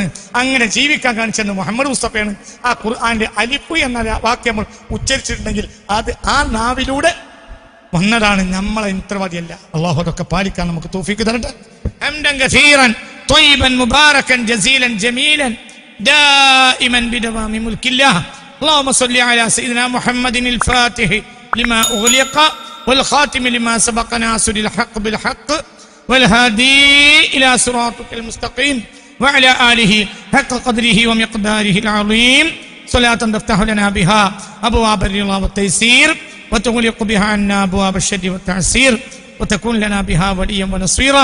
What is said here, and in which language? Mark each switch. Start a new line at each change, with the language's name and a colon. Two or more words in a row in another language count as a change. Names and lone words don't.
Malayalam: അങ്ങനെ ജീവിക്കാൻ കാണിച്ചത് മുഹമ്മദ് മുസ്തഫയാണ്. ആ ഖുർആന്റെ അലിഫ് എന്ന വാക്യം നമ്മൾ ഉച്ചരിച്ചിട്ടുണ്ടെങ്കിൽ അത് ആ നാവിലൂടെ വന്നതാണ്. നമ്മളെ ഉത്തരവാദിയല്ല. അല്ലാഹു അതൊക്കെ പാലിക്കാൻ നമുക്ക് തൗഫീഖ് തരട്ടെ.
Arabic: حمدا كثيرا طيبا مباركا جزيلا جميلا دائما بدوام ملك الله. اللهم صل على سيدنا محمد الفاتح لما أغلق والخاتم لما سبق ناصر الحق بالحق والهادي إلى صراطك المستقيم وعلى آله حق قدره ومقداره العظيم. صلاة تفتح لنا بها أبواب الرضا والتيسير وتغلق بها عنا أبواب الشر والتعسير وتكون لنا بها وليا ونصيرا.